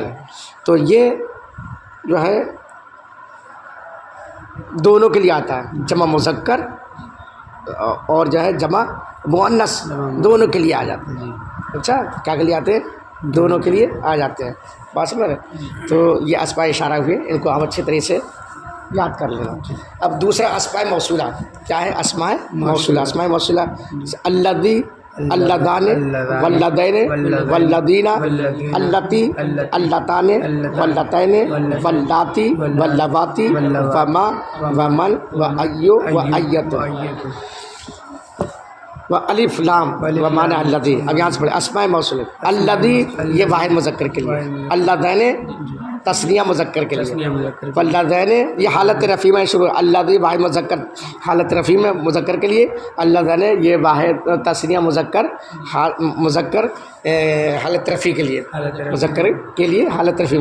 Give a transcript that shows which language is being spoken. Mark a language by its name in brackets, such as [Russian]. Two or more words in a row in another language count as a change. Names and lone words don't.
[Urdu] تو یہ جو ہے دونوں کے لیے آتا ہے، جمع مذکر اور جو ہے جمع مؤنث دونوں کے لیے آ جاتے ہیں. اچھا کیا کے لیے آتے ہیں؟ دونوں کے لیے آ جاتے ہیں. بات سمجھ رہے؟ تو یہ اسماء اشارہ ہوئے، ان کو آپ اچھے طریقے سے یاد کر لینا. اب دوسرا اسماء موصولہ کیا ہے؟ اسماء موصولہ. اسماء موصولہ الذی، [Arabic] اللذان، واللذین، واللذین، اللتی، اللتان، واللتین، واللاتی، واللواتی، وما، ومن، وایو، وایت، و الف لام و معنی الذی. [Urdu] اب یہاں سے پڑھیں اسماء موصولہ. الذی یہ واحد مذکر کے لیے، اللذین تثنیہ مذکر کے لیے، واللذین یہ حالت رفع میں شروع. الذی واحد مذکر حالت رفع میں مذکر کے لیے، اللذین یہ واحد تثنیہ مذکر حالت رفع کے لیے، مذکر کے لیے حالت رفع میں.